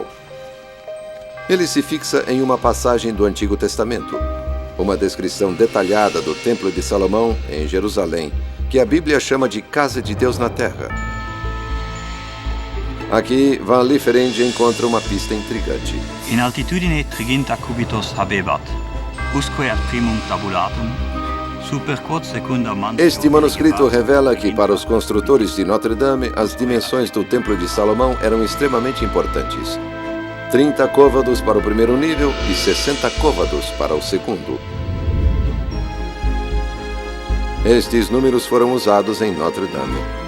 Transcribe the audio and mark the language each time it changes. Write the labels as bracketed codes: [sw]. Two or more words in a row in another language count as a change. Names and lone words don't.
[pt] Ele se fixa em uma passagem do Antigo Testamento, uma descrição detalhada do Templo de Salomão, em Jerusalém, que a Bíblia chama de Casa de Deus na Terra. Aqui, Van Lieferinge encontra uma pista intrigante. [la] In altitudine triginta cubitos habebat, usque ad primum tabulatum, super quod secunda manto... [pt] Este manuscrito revela que, para os construtores de Notre-Dame, as dimensões do Templo de Salomão eram extremamente importantes. 30 côvados para o primeiro nível e 60 côvados para o segundo. Estes números foram usados em Notre-Dame.